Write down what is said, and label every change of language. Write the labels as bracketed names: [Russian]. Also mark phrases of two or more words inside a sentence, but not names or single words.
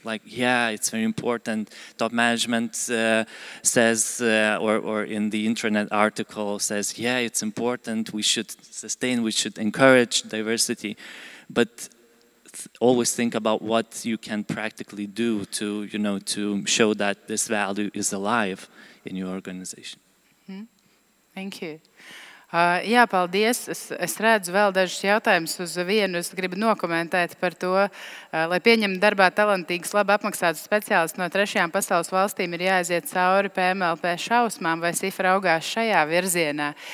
[English] Like, yeah, it's very important. Top management says, or in the internet article says, yeah, it's important. We should sustain. We should encourage diversity, but always think about what you can practically do to, to show that this value is alive in your organization. Thank you. [Latvian] Jā, paldies. Es redzu vēl dažus jautājumus uz vienu. Es gribu nokomentēt par to, lai pieņemtu darbā talantīgus, labi apmaksātus speciālistus no trešajām pasaules valstīm, ir jāaiziet cauri PMLP šausmām, vai SIF raugās šajā virzienā.